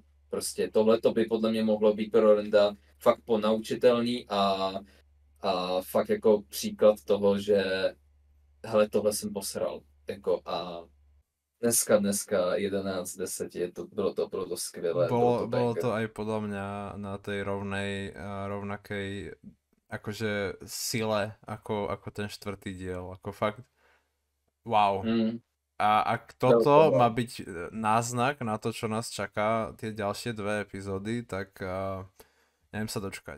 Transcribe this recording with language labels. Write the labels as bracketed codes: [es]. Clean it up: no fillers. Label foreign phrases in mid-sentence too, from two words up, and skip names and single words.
[cs] Prostě tohle to by podle mě mohlo být pro Randa fakt ponaučitelný a fakt jako příklad toho, že hele, tohle jsem posral. Jako a dneska 11:10 bylo to skvělé. [sk] Bolo to aj podľa mňa na tej rovnakej akože sile ako ten štvrtý diel, ako fakt wow. A ak toto má byť náznak na to, čo nás čaká, tie ďalšie 2 epizódy, tak neviem sa dočkať.